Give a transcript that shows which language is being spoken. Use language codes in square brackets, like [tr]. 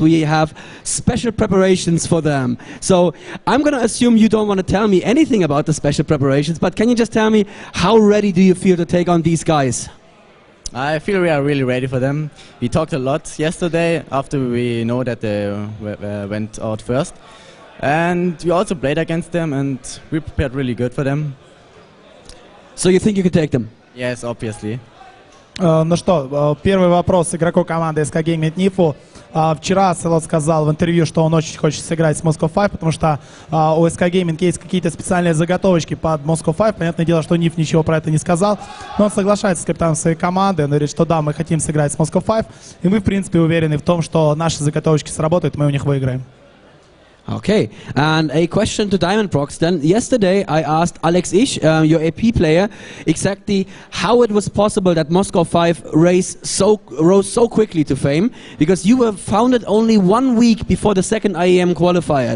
[en] We have special preparations for them. So I'm going to assume you don't want to tell me anything about the special preparations, but can you just tell me, how ready do you feel to take on these guys? I feel we are really ready for them. We talked a lot yesterday after we know that they went out first. And we also played against them, and we prepared really good for them. So you think you can take them? Yes, obviously. [ru] Ну что, первый вопрос игроку команды SK Gaming Нифу. Вчера Селот сказал в интервью, что он очень хочет сыграть с Moscow 5, потому что у SK Gaming есть какие-то специальные заготовочки под Moscow 5. Понятное дело, что Ниф ничего про это не сказал, но он соглашается с капитаном своей команды. Он говорит, что да, мы хотим сыграть с Moscow 5, и мы, в принципе, уверены в том, что наши заготовочки сработают, и мы у них выиграем. [en] Okay, and a question to Diamond Prox then. Yesterday I asked Alex Ish, your AP player, exactly how it was possible that Moscow 5 rose so quickly to fame, because you were founded only 1 week before the second IEM qualifier.